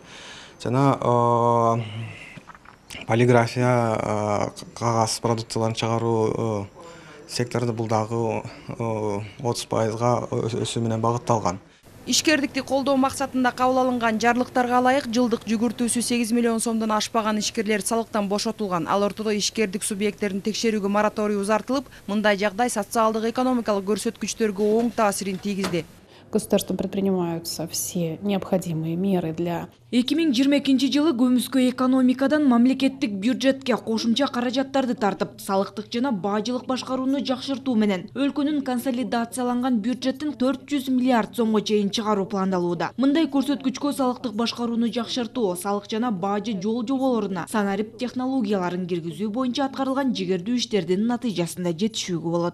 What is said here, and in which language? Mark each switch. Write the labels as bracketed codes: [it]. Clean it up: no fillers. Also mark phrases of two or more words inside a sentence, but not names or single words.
[ky] Жана полиграфия, кагаз продукцияларын чыгаруу секторунда бул дагы 30%га өсүү менен багытталган. Ишкердикти колдоо максатында кабыл алынган жарлыктарга ылайык жылдык жүгүртүүсү 8 миллион сомдон ашпаган ишкерлер салыктан бошотулган. Ал ортодо ишкердик субъекттерин текшерүүгө мораторий узартылып, мындай жагдай социалдык экономикалык көрсөткүчтөргө оң таасирин тийгизди. [ru] Государством предпринимаются все необходимые меры для [ky] 2022 жылы көмүскө экономикадан мамлекеттик бюджетке кошумча каражаттарды тартып, салыктык жана бажылык башкарууну жакшыртуу менен өлкөнүн консолидацияланган бюджеттин 400 миллиард сомго чейин чыгаруу пландалууда. Мындай көрсөткүчкө салыктык башкарууну жакшыртуу, салык жана бажы жол жоболоруна санарип технологияларын киргизүү боюнча аткарылган жигердүү иштердин натыйжасында жетишүүгө болот.